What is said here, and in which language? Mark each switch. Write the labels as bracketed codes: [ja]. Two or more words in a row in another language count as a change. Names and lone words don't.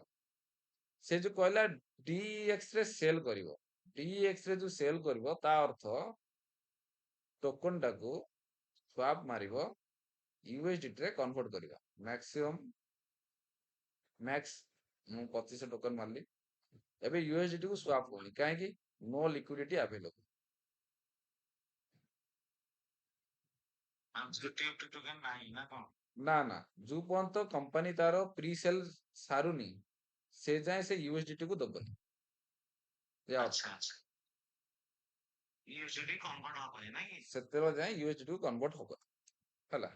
[or] ସେ ଯୋଉ କହିଲା DEX ରେ ସେଲ କରିବ, DEX ରେ ଯୋଉ ସେଲ କରିବ ତା ଅର୍ଥ ଟୋକନ ଟାକୁ ସ୍ୱାପ ମାରିବ, USDT ରେ କନଭର୍ଟ କରିବା। ମ୍ୟାକ୍ସିମମ୍ ମୁଁ 2500 ଟୋକନ ମାରିଲି। ଏବେ USDT କୁ ସ୍ୱାପ ହଉନି, କାହିଁକି? [en] no liquidity available. [or] ନା ନା, ଯୋଉ ପର୍ଯ୍ୟନ୍ତ କମ୍ପାନୀ ତାର [en] pre sale [or] ସାରୁନି, ସେ ଯାଏ ସେ USDT କୁ ଦବନି। ସେତେବେଳେ ଯାଏ USDT କୁ କନଭର୍ଟ ହବ, ହେଲା।